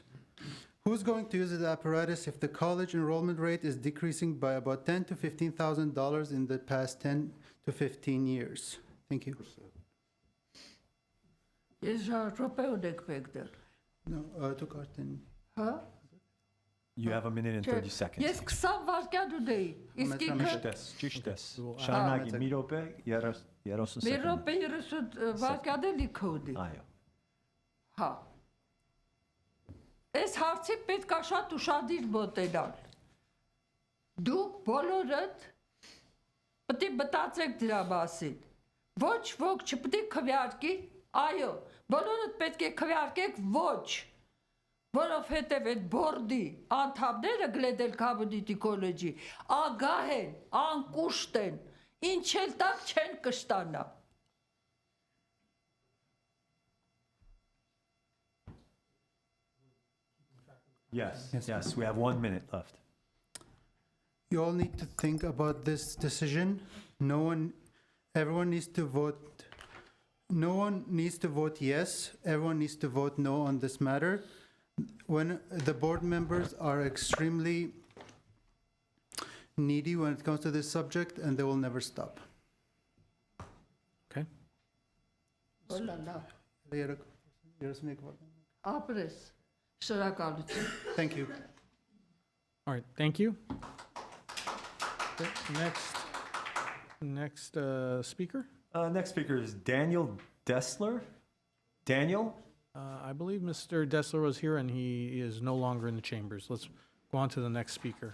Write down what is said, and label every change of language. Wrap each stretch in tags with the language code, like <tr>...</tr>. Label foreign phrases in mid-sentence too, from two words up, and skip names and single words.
<en>Who's going to use the apparatus if the college enrollment rate is decreasing by about $10,000 to $15,000 in the past 10 to 15 years? Thank you. No, took our 10. Huh? You have a minute and 30 seconds.</en> <hy>Ես 20 վարկյան ունեի, իսկ ինքը Ճիշտ ես։ Շարունակի, մի րոպե, 30 մի սեկունդ։ րոպե 30 վարկյան էլ ինքը ունի։ Այո։ Հա։ Այս հարցի պետք է շատ ուշադիր մոտենալ։ Դուք բոլորդ պետք է մտածեք դրա մասին։ Ոչ ոք չպետք է քվեարկի, այո, բոլորդ պետք է քվեարկեք ոչ, որովհետև այդ բորդի անդամները Glendale Community College-ի ագահ են, անկուշտ են, ինչ էլ տակ չեն կշտանա։</hy> <en>Yes, we have 1 minute left. You all need to think about this decision. Everyone needs to vote. No one needs to vote yes. Everyone needs to vote no on this matter. When the board members are extremely needy when it comes to this subject, and they will never stop. Okay.</en> <hy>Ապրես, շնորհակալություն։</hy> <en>Thank you. All right, thank you. Okay, next speaker. Next speaker is Daniel Dessler. Daniel? I believe Mr. Dessler was here and he is no longer in the chambers. Let's go on to the next speaker.</en>